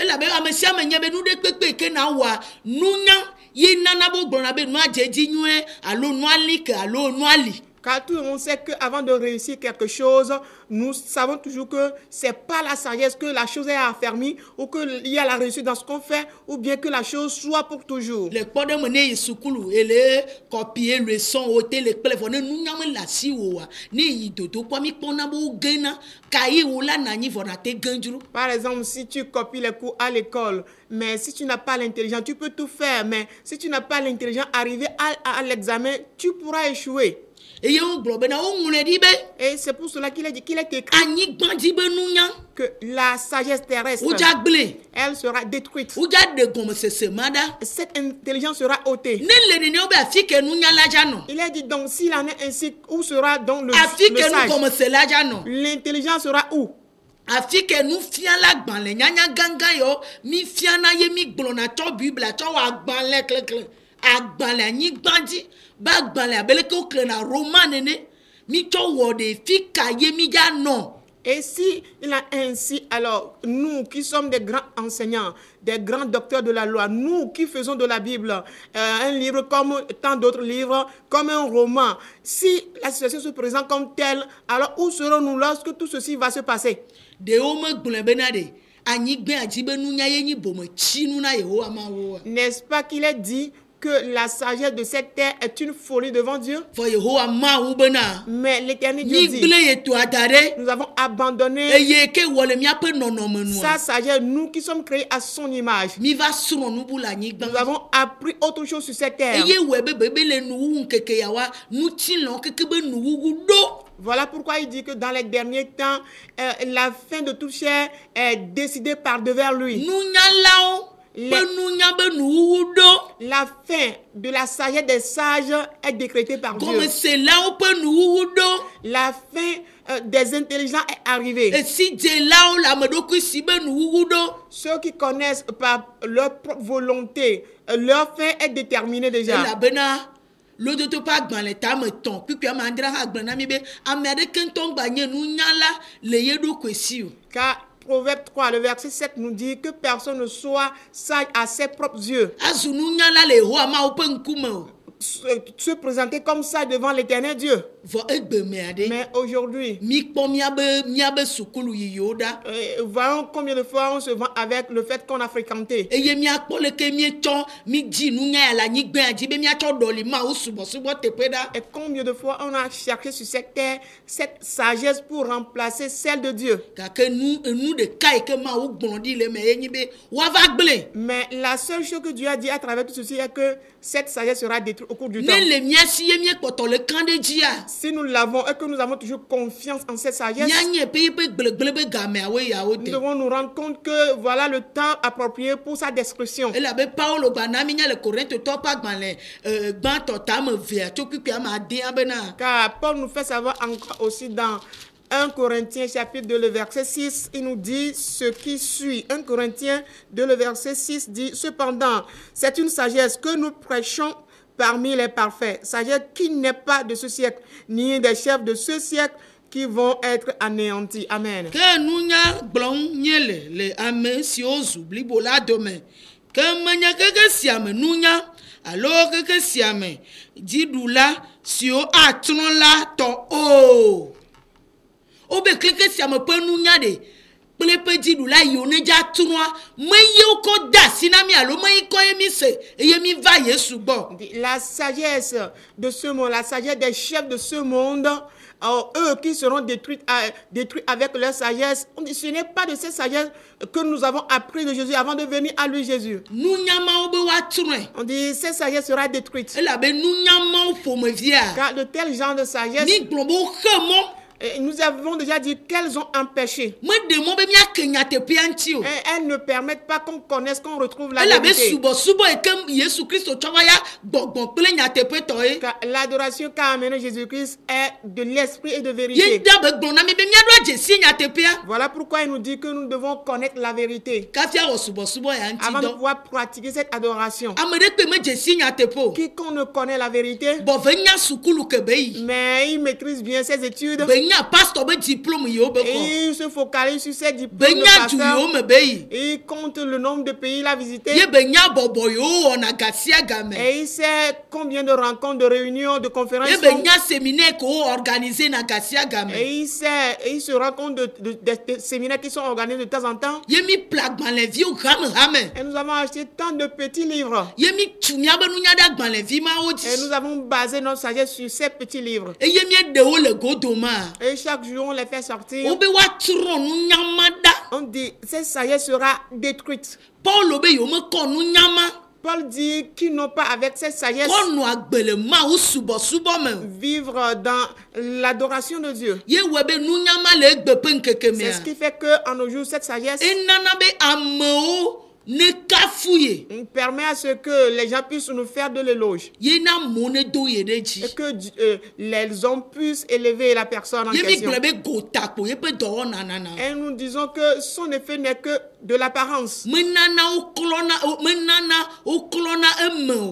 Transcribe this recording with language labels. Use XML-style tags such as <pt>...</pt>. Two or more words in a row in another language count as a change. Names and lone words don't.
<fr>Car tout le monde sait qu'avant de réussir quelque chose, nous savons toujours que c'est pas la sagesse que la chose est affermie ou qu'il y a la réussite dans ce qu'on fait ou bien que la chose soit pour toujours. Les podes menés soukulu et les copier le son au téléphone nous n'avons la si ou ni dodo quoi mi ponabo gena kai ou la nani vonate ganjuru. Par exemple, si tu copies les cours à l'école, mais si tu n'as pas l'intelligence, tu peux tout faire, mais si tu n'as pas l'intelligence, arriver à l'examen, tu pourras échouer.</fr> <ee>eye wo gblɔ bena wo ŋlɔe ɖi be</ee> <fr>Et c'est pour cela qu'il est écrit</fr> <ee>anyigba dzi be nunya</ee> <fr>que la sagesse terrestre,</fr> <ee>wodza gblẽ</ee> <fr>elle sera détruite.</fr> <ee>wodza ɖe gɔmesese ma ɖa</ee> <fr>Cette intelligence sera ôtée.</fr> <ee>ne le nenea be afi ke nunyala dza nɔ</ee> <fr>Il est dit donc, s'il en est ainsi, où sera donc le</fr> <ee>afi ke</ee> <fr>sage?</fr> <ee>nugɔmesela dza nɔ</ee> <fr>L'intelligence sera où?</fr> <ee>afi ke nufiala gbalẽ nyanya gãgã yawo mi fiana ye mi gblɔna tsɔ biblia tsɔ wɔ agbalẽ klekle agbalẽ anyigba dzi be agbalẽ abeleke woklena roman nene mi tsɔ wɔ ɖe fi ka ye mi dza nɔ.</ee> <fr>Et si il a ainsi, alors nous qui sommes des grands enseignants, des grands docteurs de la loi, nous qui faisons de la Bible un livre comme tant d'autres livres, comme un roman, si la situation se présente comme telle, alors où serons-nous lorsque tout ceci va se passer?</fr> <ee>Ɖewo megblẽ bena ɖe anyigba dzi be nunya ye nyi bometsinu na Yehowa Mawu.</ee> <fr>N'est-ce pas qu'il est dit que la sagesse de cette terre est une folie devant Dieu?</fr> <ee>Fɔ Yehowa Mawu bena</ee> <fr>Mais l'Éternel Dieu</fr> <ee>mi</ee> <fr>dit,</fr> <ee>gblẽ ye toa da ɖe</ee> <fr>nous avons abandonné</fr> <ee>eye ke wɔ le míaƒe nɔnɔme nua</ee> <fr>sa sagesse, nous qui sommes créés à son image.</fr> <ee>mi va srɔ̃ nubu le anyigba</ee> <fr>Nous avons appris autre chose sur cette terre.</fr> <ee>eye wɔe be bebe le nuwuwu ŋkeke yawoa ŋutilɔ keke be nuwuwu ɖo.</ee> <fr>Voilà pourquoi il dit que dans les derniers temps, la fin de toute chair est décidée par devers lui.</fr> <ee>Nunyalawo be nunya be nuwuwu ɖo.</ee> <fr>La fin de la sagesse des sages est décrétée par Dieu.</fr> <ee>Gɔmeselawo ƒe nuwuwu ɖo.</ee> <fr>La fin des intelligents est arrivée.</fr> <ee>Esidzelawo le ame ɖokui si be nuwuwu ɖo.</ee> <fr>Ceux qui connaissent par leur propre volonté, leur fin est déterminée déjà.</fr> <ee>Elabena lodoto ƒe agbalẽ tame tɔn kpikpui ame adre hã gblẽ na mi be ame aɖeke ŋutɔ gba nye nunyala le ye ɖokui si o.</ee> <fr>Car Proverbe 3, le verset 7 nous dit que personne ne soit sage à ses propres yeux.</fr> <ee>Azu nunyala le Yehowa Mawu ƒe ŋkume o.</ee> <fr>Se présenter comme ça devant l'Éternel Dieu.</fr> <ee>Vɔ egbemea ɖe.</ee> <fr>Mais aujourd'hui,</fr> <ee>Mi kpɔ miabe sukulu yiyiwo ɖa.</ee> <fr>voyons combien de fois on se vend avec le fait qu'on a fréquenté.</fr> <ee>Eye miakpɔ leke mietsɔ mi dzi nunya ya le anyigba dzi be miatsɔ ɖɔli Mawu subɔsubɔ teƒe ɖa.</ee> <fr>Et combien de fois on a cherché sur cette terre cette sagesse pour remplacer celle de Dieu.</fr> <ee>Gake nu ɖeka yi ke Mawu gblɔ ɖi le me ye nyi be woava gblẽ.</ee> <fr>Mais la seule chose que Dieu a dit à travers tout ceci est que cette sagesse sera détruite au cours du temps.</fr> <ee>Ne le mia si ye miekpɔtɔ le kã ɖe dzia.</ee> <fr>Si nous l'avons et que nous avons toujours confiance en cette sagesse,</fr> <ee>Mianye pe yeƒe gbelegble be gameawoe yawo</ee> <fr>nous</fr> <ee>de.</ee> <fr>devons nous rendre compte que voilà le temps approprié pour sa destruction.</fr> <ee>Elabe Paulo gba na mi nya le Korintotɔ ƒe agbalẽ gbãtɔ tame vea tso kpikpui ame adea bena.</ee> <fr>Car Paul nous fait savoir encore aussi dans 1 Corinthiens chapitre 2, le verset 6, il nous dit ce qui suit. 1 Corinthiens 2, le verset 6 dit, cependant, c'est une sagesse que nous prêchons parmi les parfaits, sagesse qui n'est pas de ce siècle, ni des chefs de ce siècle qui vont être anéantis. Amen.</fr> <ee>Ke nunya gblɔm nye le ame siwo zu blibo la dome. Ke menye keke sia me nunya alo keke sia me dziɖula siwo atrɔ la tɔ o. Wobe keke sia me ƒe nunya ɖe kple ƒe dziɖula yiwo ne dza trɔa me yewo kɔ de asi na mi alo me yi kɔ ye mi se eye mi va Yesu gbɔ.</ee> <fr>La sagesse de ce monde, la sagesse des chefs de ce monde, eux qui seront détruits avec leur sagesse, ce n'est pas de cette sagesse que nous avons appris de Jésus avant de venir à lui Jésus.</fr> <ee>Nunyamawo be woatrɔe.</ee> <fr>On dit cette sagesse sera détruite.</fr> <ee>Elabe nunyamawo ƒomevia.</ee> <fr>Car de tels genres de sagesse,</fr> <ee>Mi gblɔ be woxe mɔ.</ee> <fr>nous avons déjà dit qu'elles ont empêché.</fr> <ee>Me ɖe mɔ be miake nyateƒea ŋuti o.</ee> <fr>Elles ne permettent pas qu'on connaisse, qu'on retrouve la</fr> <ee>Elabe</ee> <fr>vérité.</fr> <ee>subɔsubɔ yi ke Yesu Kristo tsɔ va ya gbɔgbɔ kple nyateƒetɔ ye.</ee> <fr>Car l'adoration qu'a amené Jésus-Christ est de l'esprit et de</fr> <ee>Ye</ee> <fr>vérité.</fr> <ee>da be gblɔ na mi be miaɖo adzesie nyateƒea.</ee> <fr>Voilà pourquoi il nous dit que nous devons connaître la vérité</fr> <ee>Kafi awɔ subɔsubɔ ya ŋuti</ee> <fr>avant de</fr> <ee>dɔ.</ee> <fr>pouvoir pratiquer cette adoration.</fr> <ee>Ame ɖe kpe me dzesie nyateƒe o.</ee> <fr>Quiconque ne connaît la vérité,</fr> <ee>Bɔ ve nya sukulu ke be yi.</ee> <fr>mais il maîtrise bien ses études,</fr> <ee>Be nya pastor be diplôme yiwo be</ee> <fr>et</fr> <ee>kɔ.</ee> <fr>il se focalise sur ses</fr> <ee>Be</ee> <fr>diplômes de</fr> <ee>nya du</ee> <fr>pasteur,</fr> <ee>yiwo me be yi.</ee> <fr>et il compte le nombre de pays qu'il a visités,</fr> <ee>Ye be nya bɔbɔ yiwo wɔna gasia game.</ee> <fr>et il sait combien de rencontres, de réunions, de conférences</fr> <ee>Ye</ee> <fr>sont.</fr> <ee>be nya séminaire ko wo organiser na gasia game.</ee> <fr>Et il se rend compte des séminaires qui sont organisés de temps en temps.</fr> <ee>Ye mi ple agbalẽviwo hame.</ee> <fr>Et nous avons acheté tant de petits livres.</fr> <ee>Ye mi tu miabe nunya ɖe agbalẽvi mawo</ee> <fr>Et nous</fr> <ee>dzi.</ee> <fr>avons basé notre sagesse sur ces petits livres.</fr> <ee>Eye mieɖewo le godoma.</ee> <fr>Et chaque jour, on les fait sortir.</fr> <ee>Wo be woatrɔ nunyama ɖa.</ee> <fr>On dit, cette sagesse sera détruite.</fr> <ee>Paulo be yewo mekɔ nunyama.</ee> <fr>Paul dit qu'ils n'ont pas avec cette sagesse</fr> <ee>kɔnu agbele mawu subɔsubɔ me.</ee> <fr>vivre dans l'adoration de Dieu.</fr> <ee>Ye wɔ be nunyama le egbe ƒe ŋkeke</ee> <fr>C'est</fr> <ee>mea.</ee> <fr>ce qui fait que en nos jours, cette sagesse</fr> <ee>Enana be amewo ne kafu ye.</ee> <fr>permet à ce que les gens puissent nous faire de l'éloge</fr> <ee>Ye na mo ne do ye ɖe dzi.</ee> <fr>et que les hommes puissent élever la personne en</fr> <ee>Ye mi</ee> <fr>question.</fr> <ee>gblɔ be gotakpo ye ƒe dɔwɔna nana.</ee> <fr>Et nous disons que son effet n'est que de l'apparence.</fr> <ee>Menana wo klɔna eme o.</ee>